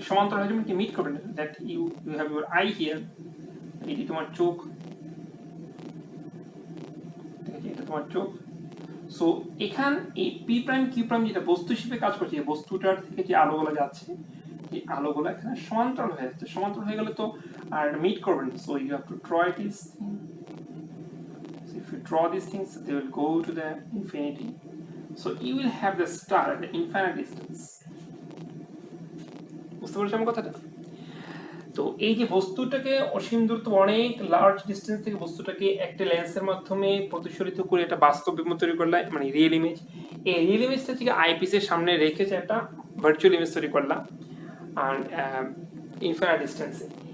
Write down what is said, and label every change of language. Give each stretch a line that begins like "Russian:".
Bangla: সমান্তরাল হয়ে যাবে, কি মিট করবে না।
English: that you have your eye here,
Bangla: এটি তোমার চোখ, এটা তোমার চোখ। সো এখান এই পি প্রাইম কিউ প্রাইম যেটা বস্তু হিসেবে কাজ করছে, এই বস্তুটার থেকে যে আলোগুলো যাচ্ছে এই আলোগুলো এখানে সমান্তরাল হয়ে যাচ্ছে। সমান্তরাল হয়ে গেলে তো আর মিট করবে না।
English: So you have to draw this thing. If you draw these things they will go to the infinity, so you will have the star at the infinite distance.
Bangla: বুঝতে পারছো আমার কথাটা? তো এই যে বস্তুটাকে অসীম দূরত্ব, অনেক লার্জ ডিস্টেন্স থেকে বস্তুটাকে একটা লেন্সের মাধ্যমে প্রতিসরিত করে একটা বাস্তব বিম্ব তৈরি করলাম, মানে রিয়েল ইমেজ। এই রিয়েল ইমেজটা থেকে আইপিসের সামনে রেখেছে একটা ভার্চুয়াল ইমেজ তৈরি করলাম আর ইনফিনিট ডিস্টেন্সে।